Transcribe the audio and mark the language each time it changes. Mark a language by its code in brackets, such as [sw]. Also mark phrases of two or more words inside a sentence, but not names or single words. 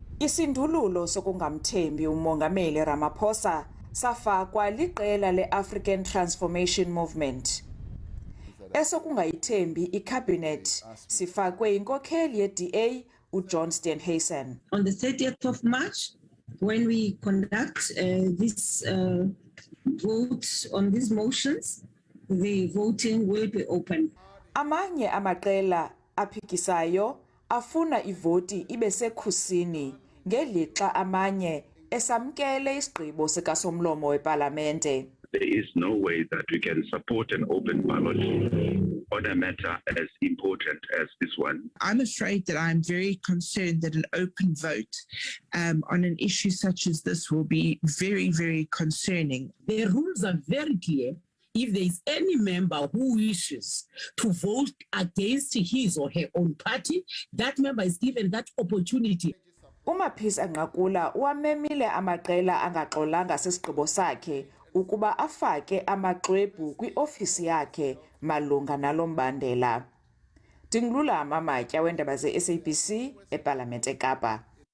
[xh] Isindululo sokungamthembi umongameli Ramaphosa safakwa liqela le-African Transformation Movement. Esokungayithembi ikhabhinethi sifakwe inkokheli ye-DA uJohn Steenhuisen. [en] On the 30th of March, when we conduct this vote on these motions, the voting will be open. [xh] Amanye amaqela aphikisayo afuna ivoti ibe sekhusini ngelixa amanye esamkele isigqibo sikasomlomo wepalamente. [en] There is no way that we can support an open ballot on a matter as important as this one. I'm afraid that I'm very concerned that an open vote on an issue such as this will be very, very concerning. The rules are very clear. If there is any member who wishes to vote against his or her own party, that member is given that opportunity. [xh] Mapisa-Nqakula uwamemile amaqela angaxolanga sesigqibo sakhe ukuba afake amaxwebhu kwiofisi yakhe malunga nalo mbandela. Ndingulula Amatya weendaba ze-SABC epalamente eKapa.